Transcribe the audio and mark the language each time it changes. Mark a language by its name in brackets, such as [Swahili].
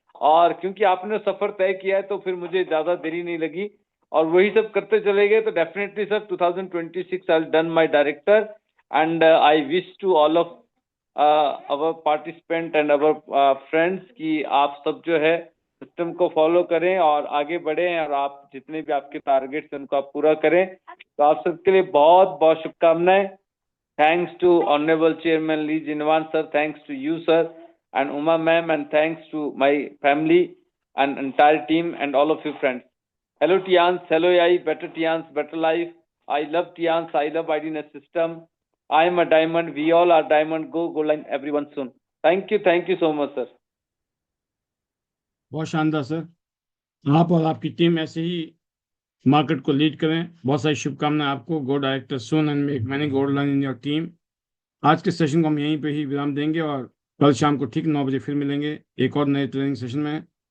[Hindi] और क्योंकि आपने सफर तय किया है तो फिर मुझे ज्यादा देरी नहीं लगी, और वही सब करते चले गए। तो definitely sir 2026 [English] I done my director, and I wish to all of our participant and our friends [Hindi] कि आप सब जो है सिस्टम को फॉलो करें और आगे बढ़ें और आप जितने भी आपके टारगेट्स हैं उनको आप पूरा करें। तो आप सबके लिए बहुत बहुत शुभकामनाएं। [English] Thanks to Honorable Chairman Lee Jinwan sir, thanks to you sir and Uma ma'am, and thanks to my family and entire team and all of you friends. Hello Tians, hello AI, better Tians, better life. I love Tians, I love IDNS system. I am a diamond, we all are diamond. Go line everyone soon. Thank you so much sir. [Hindi] बहुत शानदार sir, आप और आपकी team ऐसे ही market को lead करें। बहुत सारी शुभकामनाएं आपको। [English] Go director soon and make many gold line in your team. [Hindi] आज के सेशन को हम यहीं पे ही विराम देंगे और कल शाम को ठीक 9 बजे फिर मिलेंगे एक और नए ट्रेनिंग सेशन में।